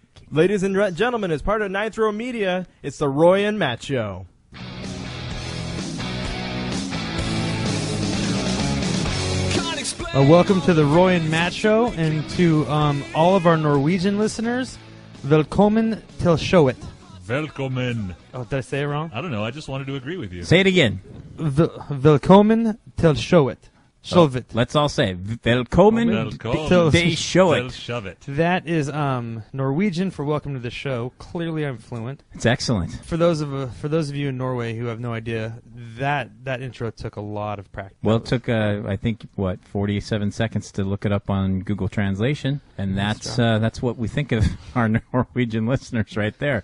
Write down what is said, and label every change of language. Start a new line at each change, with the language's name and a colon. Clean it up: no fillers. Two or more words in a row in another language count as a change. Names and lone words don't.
English: Ladies and gentlemen, as part of Nitro Media, it's the Roy and Matt Show. Welcome to the Roy and Matt Show, and to all of our Norwegian listeners,
Norwegian: velkommen til showet. Velkommen.
English: Oh, did I say it wrong? I don't know. I just wanted to agree with you. Say it again.
Norwegian: Velkommen til showet. Showet.
English: Let's all say
Norwegian: velkommen til det showet.
English: Shove it. That is Norwegian for welcome to the show. Clearly, I'm fluent. It's excellent. For those of you in Norway who have no idea, that intro took a lot of practice. Well, it took I think 47 seconds to look it up on Google Translation, and that's what we think of our Norwegian listeners right there.